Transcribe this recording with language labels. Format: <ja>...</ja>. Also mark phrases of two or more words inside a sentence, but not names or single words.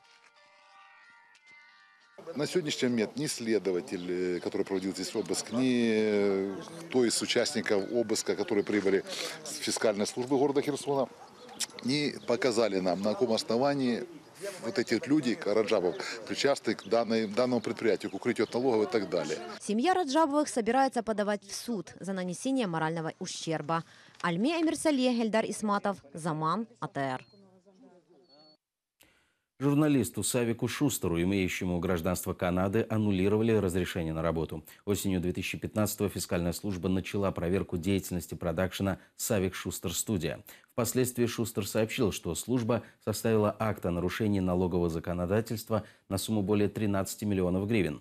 <ru>На сегодняшний момент ни следователь, который проводил здесь обыск, ни кто из участников обыска, которые прибыли с фискальной службы города Херсона, не показали нам, на каком основании вот эти люди, Раджабов, причастны к данному предприятию, к укрытию от налогов и так далее. Семья Раджабовых собирается подавать в суд за нанесение морального ущерба. Альме Эмирсале, Эльдар Исматов, Заман, АТР. Журналисту Савику Шустеру, имеющему гражданство Канады, аннулировали разрешение на работу. Осенью 2015-го фискальная служба начала проверку деятельности продакшена «Савик Шустер Студия». Впоследствии Шустер сообщил, что служба составила акт о нарушении налогового законодательства на сумму более 13 миллионов гривен.</ru>